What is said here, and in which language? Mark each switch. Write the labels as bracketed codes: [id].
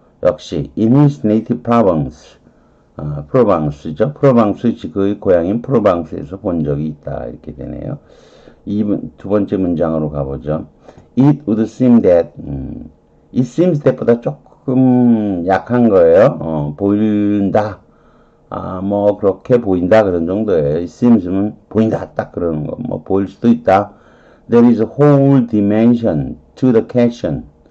[ko] 역시 [en] in his native province, 프로방스죠. [ko] 프로방스 그의 고향인 프로방스에서 본 적이 있다. 이렇게 되네요. 두 번째 문장으로 가보죠. [en] It would seem that, it seems that보다 [ko] 조금 약한 거예요. 보인다. 뭐 그렇게 보인다 그런 정도예요. [en] It seems [ko] 면 보인다 딱 그러는 거. 뭐 보일 수도 있다. [en] There is a whole dimension to the question.